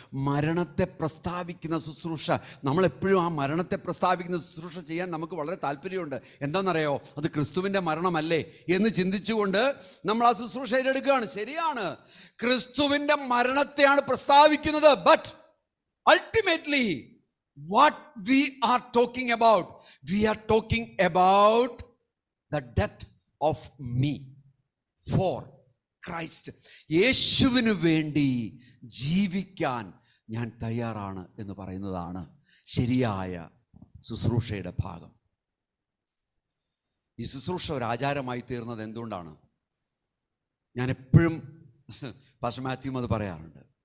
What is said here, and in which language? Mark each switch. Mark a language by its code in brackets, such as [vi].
[ml] മരണത്തെ പ്രസ്താവിക്കുന്ന ശുശ്രൂഷ. നമ്മളെപ്പോഴും ആ മരണത്തെ പ്രസ്താവിക്കുന്ന ശുശ്രൂഷ ചെയ്യാൻ നമുക്ക് വളരെ താല്പര്യമുണ്ട്. എന്താണെന്നറിയോ? അത് ക്രിസ്തുവിൻ്റെ മരണമല്ലേ എന്ന് ചിന്തിച്ചുകൊണ്ട് നമ്മൾ ആ ശുശ്രൂഷ ഏറ്റെടുക്കുകയാണ്. ശരിയാണ്, ക്രിസ്തുവിൻ്റെ മരണത്തെയാണ് പ്രസ്താവിക്കുന്നത്. [en] But ultimately what we are talking about, we are talking about the death of me for Christ. [ml] യേശുവിന് വേണ്ടി ജീവിക്കാൻ ഞാൻ തയ്യാറാണ് എന്ന് പറയുന്നതാണ് ശരിയായ ശുശ്രൂഷയുടെ ഭാഗം. ഈ ശുശ്രൂഷ ഒരു ആചാരമായി തീർന്നത് എന്തുകൊണ്ടാണ്? ഞാൻ എപ്പോഴും പാസ്റ്റർ മാത്യുവും അത് പറയാറുണ്ട്.